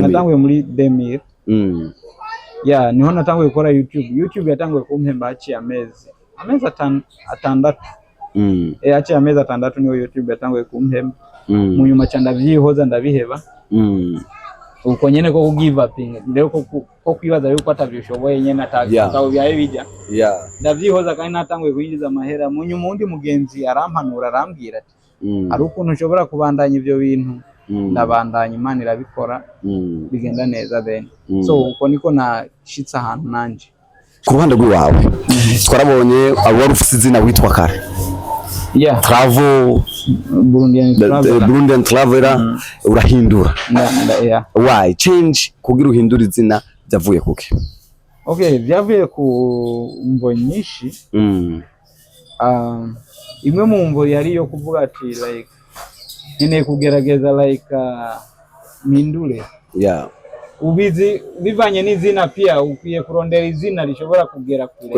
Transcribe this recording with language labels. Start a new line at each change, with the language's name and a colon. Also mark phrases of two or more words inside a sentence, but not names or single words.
Rundi: natanguye muri 2000. Niho natanguye gukora YouTube. YouTube yatanguye kumpemba haciye amezi atandatu. Haciye amezi atandatu niho YouTube yatanguye kumpemba. Mu nyuma cyane ndavyihoza ndabiheba. Uko nyene ko
English: give up
Rundi: rero ko kwibaza yuko atavyishoboye nyene atakaho byaye bijya. Ndavyihoza kandi natanguye kuyinjiza amahera. Mu nyuma undi mugenzi arampanura arambwira ati ari ukuntu ushobora kubandanya ivyo bintu. Ndabandanya Imana irabikora bigenda neza then. So uko niko nashitse ahantu nanje. Ku ruhande rw'iwawe twarabonye abo warufise izina witwa kare. Travel Burundian Traveler urahindura.
English: Why change
Rundi: kugira uhindura izina byavuye kuki? Byavuye ku mvo nyinshi. Imwe mu mvo yari yo kuvuga ati like nene kugerageza like mindure. Ubizi bivanye n'izina pia ukwiye kurondera izina rishobora kugera kure.